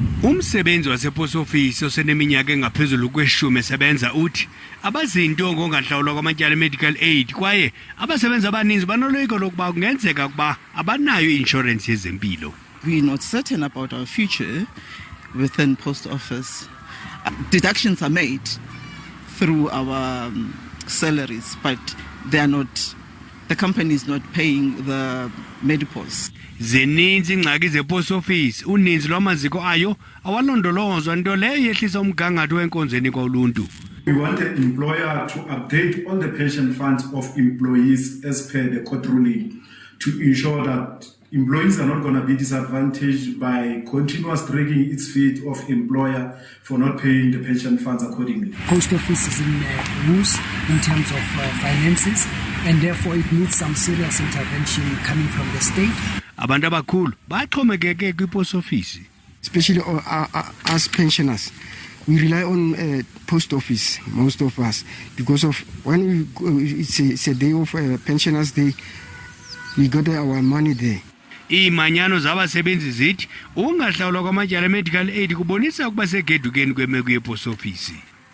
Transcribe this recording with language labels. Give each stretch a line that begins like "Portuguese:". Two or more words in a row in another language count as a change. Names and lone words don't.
Xhosa: Umsebenzi waseposofisi oseneminyaka engaphezulu kweshumi esebenza uthi abazinto ngongahlawulwa kwamatyala
English: medical aid
Xhosa: kwaye abasebenzi abaninzi banoloyiko lokuba kungenzeka ukuba abanayo i-insurance yezempilo.
English: We're not certain about our future within post office. Deductions are made through our salaries, but they are not. The company is not paying the MEDIPOS.
Xhosa: Zininzi ingxaki zeposofisi, uninzi lwamaziko ayo awalondolozwa nto leyo yehlisa umgangatho wenkonzweni koluntu.
English: We want the employer to update all the pension funds of employees as per the court ruling to ensure that employees are not going to be disadvantaged by continuous dragging its feet of employer for not paying the pension funds accordingly. Post office is in loose in terms of finances, and therefore it needs some serious intervention coming from the state.
Xhosa: Abantu abakhulu baxhomekeke kwiposofisi.
English: Especially us pensioners, we rely on post office, most of us, because of when we go, it's a day of pensioners day, we got our money there.
Xhosa: Iimanyano zabasebenzi zithi ungahlawulwa kwamatyala
English: medical aid
Xhosa: kubonisa ukuba segedukeni kwemeko yeposofisi.